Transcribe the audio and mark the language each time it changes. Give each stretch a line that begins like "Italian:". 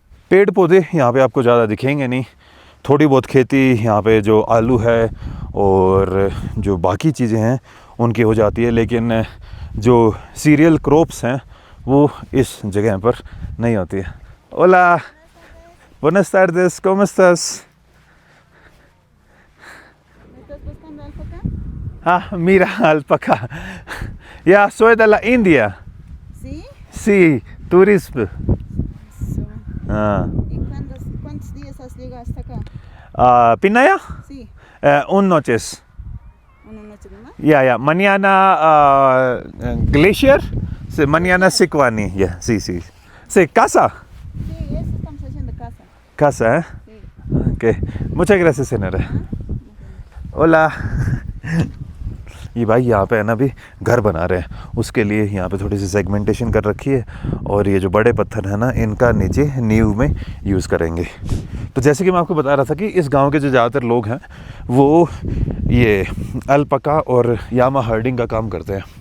Hindi: पेड़ पौधे यहाँ पे आपको ज़्यादा दिखेंगे नहीं, थोड़ी बहुत खेती यहाँ पे जो आलू है और जो बाकी चीज़ें हैं उनकी हो जाती है, लेकिन जो सीरियल क्रॉप्स हैं वो इस जगह पर नहीं होती है।
Spanish: Hola, buenas tardes, ¿cómo estás? ¿Estás buscando alpaca? Ah, mira, alpaca. Ya, soy de la India. ¿Sí? Sí, turismo. Eso. Ah. ¿Y cuántos días has llegado hasta acá? Pinaya? Sí, Un noches. una noche nomás. Ya, mañana Glacier, sí, mañana Sikwani, ya, sí. Sí, casa. Sí, eso estamos haciendo casa. Casa, ¿eh? Sí. Ok, muchas gracias, señora. Ah, ओला।
Hindi: ये भाई यहाँ पे है ना, अभी घर बना रहे हैं, उसके लिए यहाँ पे थोड़ी सी सेगमेंटेशन कर रखी है, और ये जो बड़े पत्थर है ना, इनका नीचे नींव में यूज़ करेंगे। तो जैसे कि मैं आपको बता रहा था कि इस गांव के जो ज़्यादातर लोग हैं वो ये अल्पाका और यामा हर्डिंग का काम करते हैं।